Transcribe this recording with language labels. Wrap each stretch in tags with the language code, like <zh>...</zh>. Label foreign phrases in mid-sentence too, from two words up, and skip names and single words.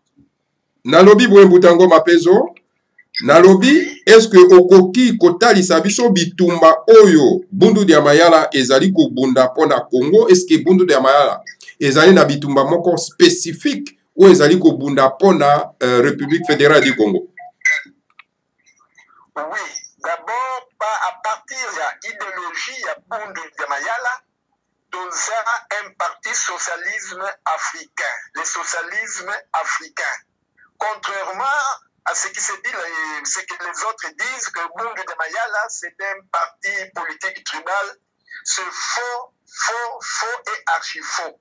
<ln>Nalobi boye Mbuta Ngoma Pezo. Nalobi,</ln> <fr>est-ce que</fr> <ln>okoki kotalisa biso bitumba oyo bundu dia mayala ezali kobunda pona Congo?</ln> <fr>Est-ce que</fr> <ln>bundu dia mayala ezali na bitumba moko spécifique ou ezali kobunda pona République fédérale du Congo?</ln> <fr>Oui, d'abord, à partir de l'idéologie ya bundu dia mayala, nous avons un parti socialisme africain, le socialisme africain. Contrairement à ce qui se dit, ce que les autres disent, que Bundu de Mayala, c'est un parti politique tribal, c'est faux et archi-faux.</fr>